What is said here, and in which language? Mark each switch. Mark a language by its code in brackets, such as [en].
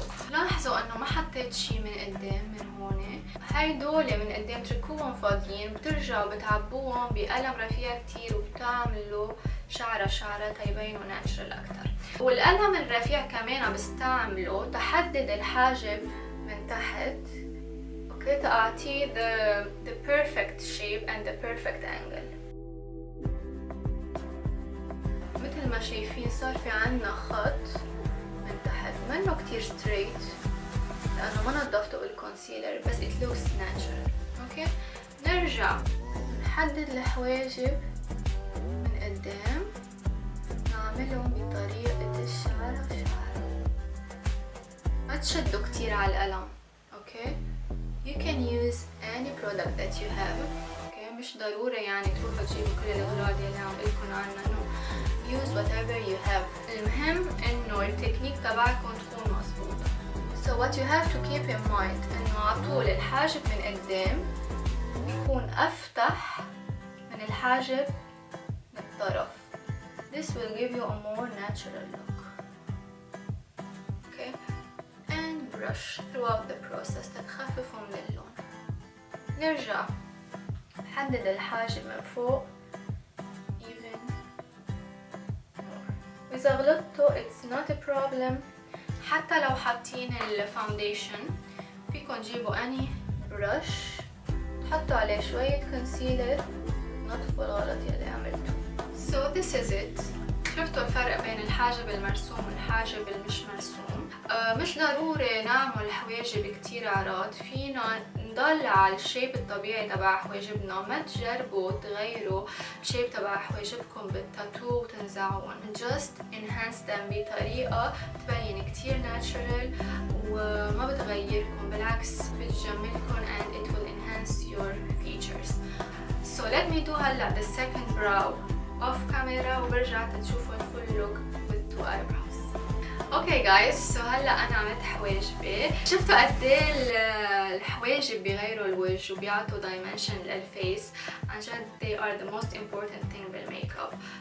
[ar] لاحظوا انه ما حطيت شي من قدام من هون. هيدول من قدام تركوهم فاضيين، بترجعوا بتعبوهم بقلم رفيع كتير وبتعملوا شعرة تيبينوا ناتشرال اكتر. والقلم الرفيع كمان بستعمله تحدد الحاجب من تحت اوكي، تعطيه [en] the perfect shape and the perfect angle. [ar] مثل ما شايفين صار في عنا خط من تحت منه كتير straight لأنه ما نظفته بالكونسيلر بس [en] it looks natural. [ar] اوكي نرجع نحدد الحواجب من قدام، نعملهم بطريقة الشعرة وشعرة. ما تشدوا كتير على القلم. [en] Okay you can use any product that you have. [ar] اوكي مش ضروري يعني تروحوا تجيبوا كل الأغراض اللي عم قلكن عنها. [en] no use whatever you have. [ar] المهم انه التكنيك تبعكم تكون مظبوطة. [en] so what you have to keep in mind [ar] انه عطول الحاجب من قدام يكون افتح من الحاجب من الطرف. [en] this will give you a more natural look. okay and brush throughout the process [ar] تتخففوا من اللون. نرجع نحدد الحاجب من فوق [en] even more. [ar] وإذا غلطتوا [en] it's not a problem. [ar] حتى لو حاطين الفاونديشن فيكن تجيبوا [en] any brush [ar] تحطوا عليه شوية كونسيلر نطفوا الغلط يلي عملته. [en] so this is it. [ar] شفتوا الفرق بين الحاجب المرسوم والحاجب المش مرسوم. مش ضروري نعمل حواجب كتير عراض، فينا نضل على الشيب الطبيعي تبع حواجبنا. ما تجربوا تغيروا الشيب تبع حواجبكم بالتاتو وتنزعون. [en] just enhance them [ar] بطريقة تبين كتير [en] natural [ar] وما بتغيركم، بالعكس بتجملكم [en] and it will enhance your features. so let me do [ar] هلا [en] the second brow off camera [ar] وبرجع تشوفوا [en] الفول look with two eyebrows. [ar] اوكي جايز هلا انا عملت حواجبي. شفتوا قد ايه الحواجب بيغيروا الوجه وبيعطوا دايمنشن للفيس. عن جد [en] they are the most important thing [ar] بالميك اب.